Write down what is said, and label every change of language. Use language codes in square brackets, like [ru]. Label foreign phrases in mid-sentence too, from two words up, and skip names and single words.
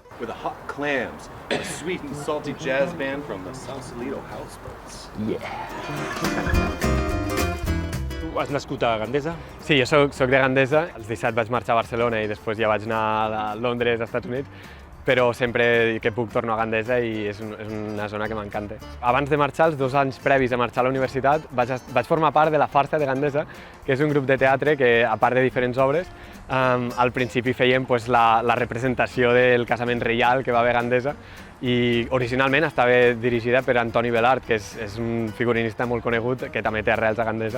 [en] With the Hot Clams, a sweet and salty jazz band from the Sausalito Houseboats. [ca] Tu has nascut a Gandesa? Sí, jo soc de Gandesa. Els 17 vaig marxar a Barcelona i després ja vaig anar a Londres, als Estats Units, però sempre que puc torno a Gandesa i és una zona que m'encanta. Abans de marxar, els 2 anys previs a marxar a la universitat, vaig formar part de la Farsa de Gandesa, que és un grup de teatre que, a part de diferents obres, al principi fèiem la representació del casament reial que va haver a Gandesa i originalment estava dirigida per Antoni Belart, que és un figurinista molt conegut que també té arrels a Gandesa.